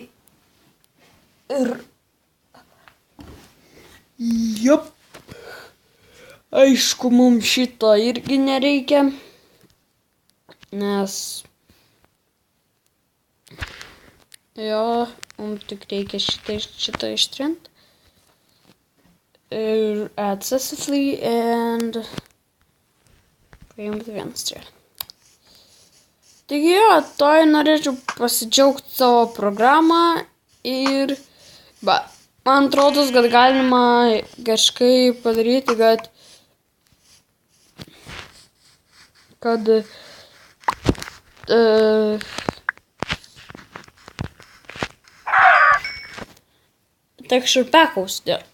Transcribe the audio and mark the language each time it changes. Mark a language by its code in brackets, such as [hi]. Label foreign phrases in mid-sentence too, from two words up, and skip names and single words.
[lt] Ir aišku, mums šito irgi nereikia, nes Jo, tik reikia šitą ištrint. Ir [en] add successfully [lt] and paimti vieną strėlę. Taigi jo, toj norėčiau pasidžiaugti savo programą ir man atrodo, kad galima kažkaip padaryti, kad [en] texture packus [lt] dėt.